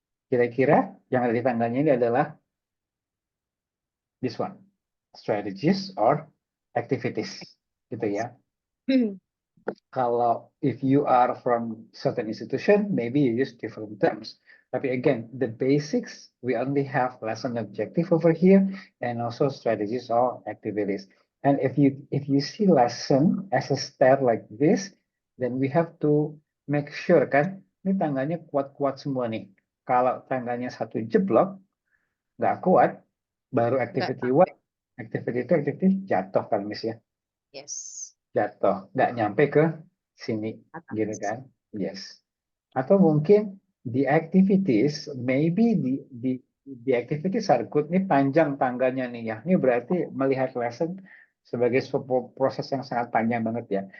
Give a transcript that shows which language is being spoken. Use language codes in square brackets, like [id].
[id] Kira-kira yang ada di tangganya ini adalah [en] this one, strategies or activities, [id] gitu ya. Kalau [en] if you are from certain institution, maybe you use different terms. [id] Tapi [en] again, the basics, we only have lesson objective over here and also strategies or activities. And if you see lesson as a step like this, then we have to make sure [id] kan, ini tangganya kuat-kuat semua nih. Kalau tangganya satu jeblok, nggak kuat, baru activity one, activity two, activity jatuh kan Miss ya. [en] Yes. [id] Jatuh, nggak nyampe ke sini, gitu kan? Yes. Atau mungkin [en] the activities, maybe the activities are good. [id] Ini panjang tangganya nih ya. Ini berarti melihat lesson sebagai sebuah proses yang sangat panjang banget ya.